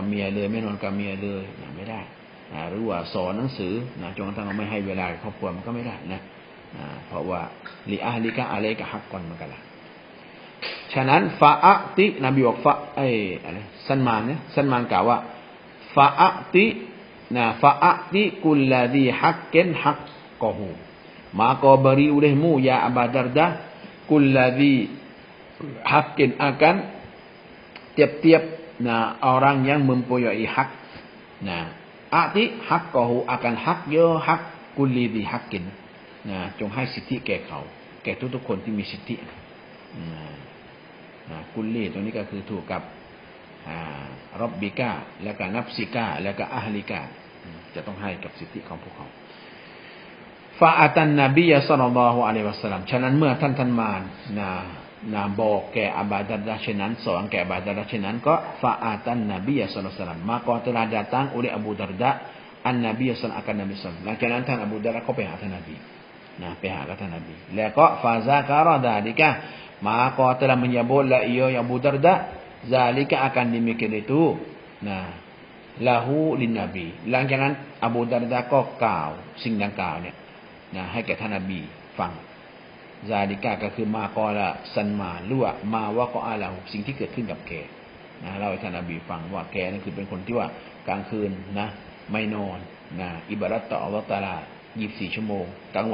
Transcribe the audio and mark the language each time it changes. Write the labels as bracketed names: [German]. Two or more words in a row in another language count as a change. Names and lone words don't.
[Thai] เมียเลยไม่นอนกับเมียเลยไม่ได้หรือว่าสอนหนังสือจนกระทั่งไม่ให้เวลาครอบครัวมันก็ไม่ได้นะเพราะว่า [Arabic] لأهلك عليك حقا [Thai] มันกันละฉะนั้นฟาอะตินบีบอกอะไรซันมานกล่าวว่า [Arabic] فأعط كل ذي حق حقه [Malay] maka beri olehmu ya Abu Darda [Arabic] كل ذي حق [Malay] akan tiap-tiap orang yang mempunyai hak [Arabic] أعط حقه [Malay] akan hak yo hak [Arabic] كل ذي حق [Thai] นะจงให้สิทธิแก่เขาแก่ทุกๆคนที่มีสิทธิ กุลลีตรงนี้ก็คือถูกกับรอบบิกาแล้วก็นับซิกาแล้วก็อะฮลิกาจะต้องให้กับสิทธิของพวกเขา [Arabic] فأتى النبي صلى الله عليه وسلم [Thai] ฉะนั้นเมื่อท่านมารบอกแก่อบูดัรดะห์เช่นนั้นสอนแก่อบูดัรดะห์เช่นนั้นก็ฟาอัตัน [Arabic] النبي صلى الله عليه وسلم [Malay] maka telah datang oleh Abu Darda an Nabi sallallahu akan Nabi sallallahu [Thai] หลังจากนั้นท่านอบูดัรดะห์ก็ไปหาท่านนบีไปหาท่านนบีแล้วก็ [Arabic] فذكر ذلك [Malay] maka telah menyebutlah ia Abu Darda zalika akan demikian itu [Arabic] له للنبي [Thai] หลังจากนั้นอบูดัรดะห์ก็กล่าวสิ่งดังกล่าวเนี่ยให้ แก่ท่านนบีฟังซาลิกะก็คือมากอละซันมาหรือว่า [Arabic] ما وقع له [Thai] สิ่งที่เกิดขึ้นกับแกเล่าให้ท่านนบีฟังว่าแกนั่นคือเป็นคนที่ว่ากลางคืนไม่นอนอิบาดัตต่ออัลเลาะห์ตะอาลา24ชั่วโมงกลาง